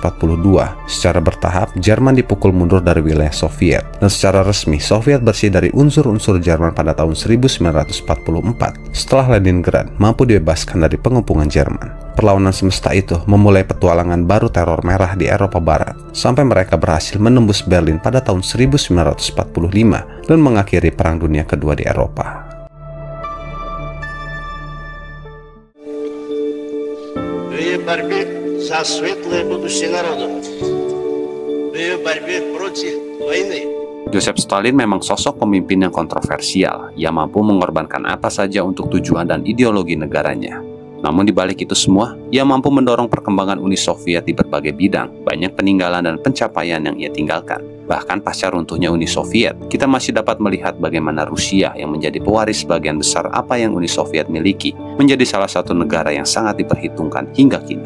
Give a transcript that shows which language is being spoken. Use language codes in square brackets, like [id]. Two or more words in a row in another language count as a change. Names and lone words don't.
[id] Secara bertahap, Jerman dipukul mundur dari wilayah Soviet, dan secara resmi Soviet bersih dari unsur-unsur Jerman pada tahun 1944 setelah Leningrad mampu dibebaskan dari pengepungan Jerman. Perlawanan semesta itu memulai petualangan baru teror merah di Eropa Barat, sampai mereka berhasil menembus Berlin pada tahun 1945 dan mengakhiri Perang Dunia Kedua di Eropa. [ru] В борьбе за светлое будущее народа, в борьбе против войны. [id] Joseph Stalin memang sosok pemimpin yang kontroversial. Ia mampu mengorbankan apa saja untuk tujuan dan ideologi negaranya. Namun di balik itu semua, ia mampu mendorong perkembangan Uni Soviet di berbagai bidang. Banyak peninggalan dan pencapaian yang ia tinggalkan. Bahkan pasca runtuhnya Uni Soviet, kita masih dapat melihat bagaimana Rusia yang menjadi pewaris sebagian besar apa yang Uni Soviet miliki, menjadi salah satu negara yang sangat diperhitungkan hingga kini.